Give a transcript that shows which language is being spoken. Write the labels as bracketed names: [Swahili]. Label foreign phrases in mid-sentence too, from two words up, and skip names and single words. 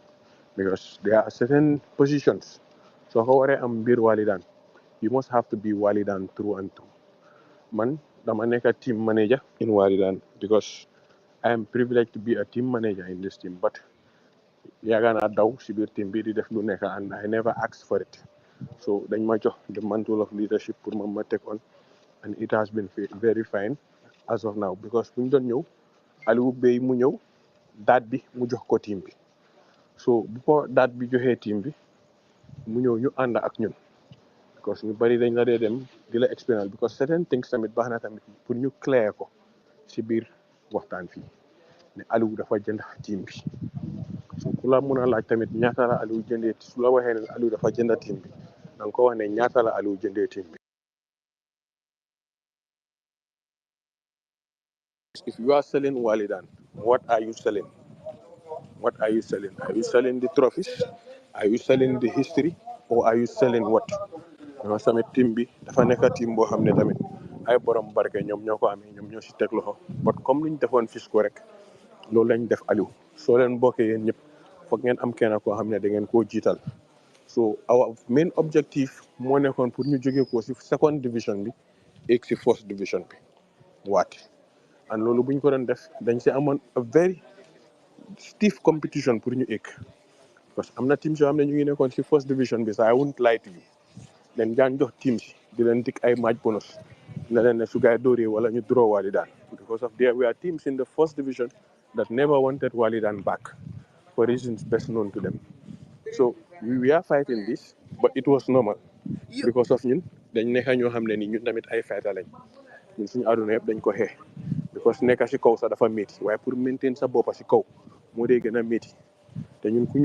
[English] because there are certain positions [Wolof] soo ko waree am mbir [English] Wallidan you must have to be Wallidan through and through man [Wolof] dama nekk [English] a team manager in Wallidan because I am privileged to be a team manager in this team but yaaga [Wolof] naa daw si biir team bi di def lu nekk [English] and I never asked for it [Wolof] so dañ ma jox [English] the mantle of leadership [Wolof] pour ma [English] take on and it has been [Wolof] very fine as of now because bu ñu doon ñëw Aliou Bey mu ñëw date bi mu jox ko team bi so bu ko date bi joxee team bi mu ñëw ñu ànd ak ñun because ñu bari dañ la dee dem di la expérience [English] because certain things [Wolof] tamit baax na tamit pour ñu clair ko si biir waxtaan fii ne Aliou dafa jënd team bi so ku la mun a laaj tamit ñaata la Aliou jëndee su la waxee ne Aliou dafa jënd team bi da nga ko wax ne ñaata la Aliou jëndee team bi. [English] If you are selling Wallidan, what are you selling? What are you selling? Are you selling the trophies? Are you selling the history? Or are you selling what? Because [Wolof] tamit team bi dafa nekk team boo xam ne tamit ay borom barke ñoom ñoo ko amee ñoom ñoo si teg loxo but comme luñ defoon Fisco rek loolu lañ def Aliou soo leen bokkee yéen ñëpp foog ngeen am kenn koo xam ne da ngeen koo jiital [English] so our main objective [Wolof] moo nekkoon pour ñu jógee ko si [English] second division [Wolof] bi egg si [English] first division [Wolof] bi waate and loolu bu ñu ko doon def dañ si amoon [English] a very stiff competition [Wolof] pour ñu egg parce que am na teams yoo xam ne ñu ngi nekkoon si [English] first division [Wolof] bi sax [English] I won't lie to you [Wolof] leen daan jox teams yi di leen dig ay [English] match bonus [Wolof] ne leen ne su gaay dóoree wala ñu draw Wallidan [English] because of there were teams in the first division that never wanted Wallidan back for reasons best known to them so we are fighting this but it was normal because of [Wolof] ñun dañ nekk ñoo xam ne ni ñun tamit ay fighter lañ ñun suñu àdduna yëpp dañ ko xeex because nekk si kaw sax dafa métti waaye pour maintain sa boppa si kaw moo dee gën a métti te ñun ku ñu